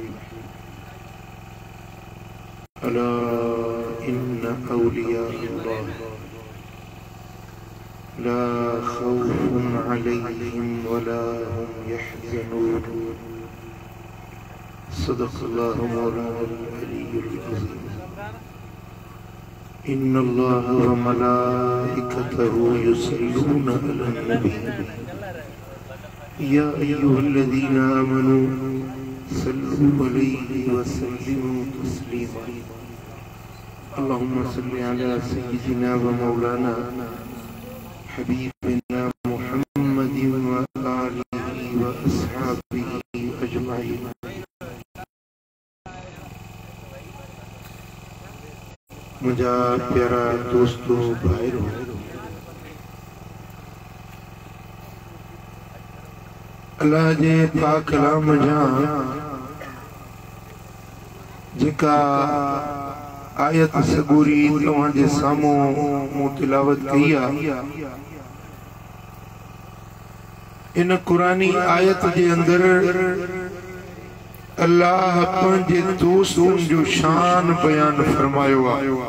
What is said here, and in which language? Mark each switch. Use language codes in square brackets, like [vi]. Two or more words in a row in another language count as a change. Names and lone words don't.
[ar] ألا إن أولياء الله لا خوف عليهم ولا هم يحزنون. صدق الله مولانا العلي العظيم. إن الله وملائكته يصلون على النبي يا أيها الذين آمنوا صلوا عليه وسلموا تسليما. اللهم صل على سيدنا ومولانا حبيبنا محمد وآله وأصحابه أجمعين. [sd] मुझा प्यारा दोस्तों भाइयों, अल्लाह जे पाक कलाम जा जेका आयत सगूरी तव्हां जे साम्हूं मूं तिलावत कई आहे, इन कुरानी आयत जे अंदर अल्लाह पंहिंजे दोस्तन जो शान बयान फरमायो आहे।